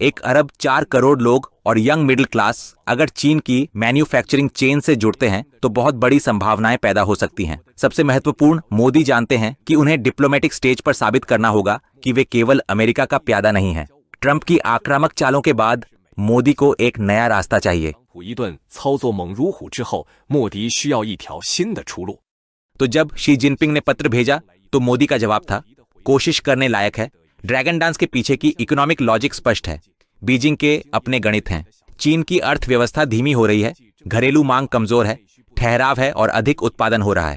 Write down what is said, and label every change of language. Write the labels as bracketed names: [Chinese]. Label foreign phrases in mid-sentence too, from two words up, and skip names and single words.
[Hindi] 1 अरब 4 करोड़ लोग और [English] young middle class [Hindi] अगर चीन की [English] manufacturing chain [Hindi] से जुड़ते हैं तो बहुत बड़ी संभावनाएं पैदा हो सकती हैं। सबसे महत्वपूर्ण, मोदी जानते हैं कि उन्हें [English] diplomatic stage [Hindi] पर साबित करना होगा कि वे केवल अमेरिका का प्यादा नहीं हैं। ट्रंप की आक्रामक चालों के बाद मोदी को एक नया रास्ता चाहिए। [Chinese] 一顿操作猛如虎之后，莫迪需要一条新的出路。 [Hindi] तो जब शी जिनपिंग ने पत्र भेजा तो मोदी का जवाब था, कोशिश करने लायक है। [English] dragon dance [Hindi] के पीछे की [English] economic logic [Hindi] स्पष्ट है। बीजिंग के अपने गणित हैं। चीन की अर्थव्यवस्था धीमी हो रही है, घरेलू मांग कमजोर है, ठहराव है और अधिक उत्पादन हो रहा है।